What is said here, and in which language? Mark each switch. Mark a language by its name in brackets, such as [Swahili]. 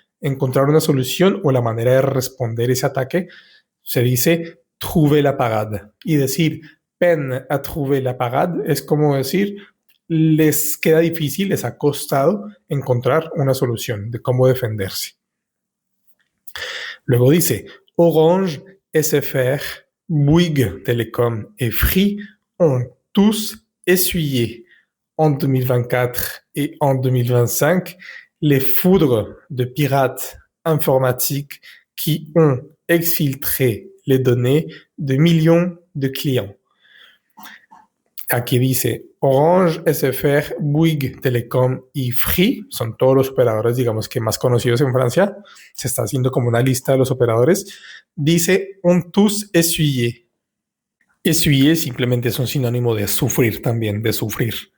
[Spanish] Encontrar una solución o la manera de responder ese ataque se dice [French] trouver la parade. [Spanish] Y decir [French] peine à trouver la parade [Spanish] es como decir les queda difícil, les ha costado encontrar una solución de cómo defenderse. [French] Luego dice, Orange, SFR, Bouygues Telecom et Free ont tous essuyé en 2024 et en 2025 les foudres de pirates informatiques qui ont exfiltré les données de millions de clients. [Spanish] Aquí dice Orange, SFR, Bouygues Telecom y Free, son todos los operadores, digamos que más conocidos en Francia. Se está haciendo como una lista de los operadores. Dice [French] ont tous essuyé. [Spanish] Essuyer simplemente es un sinónimo de sufrir también, de sufrir.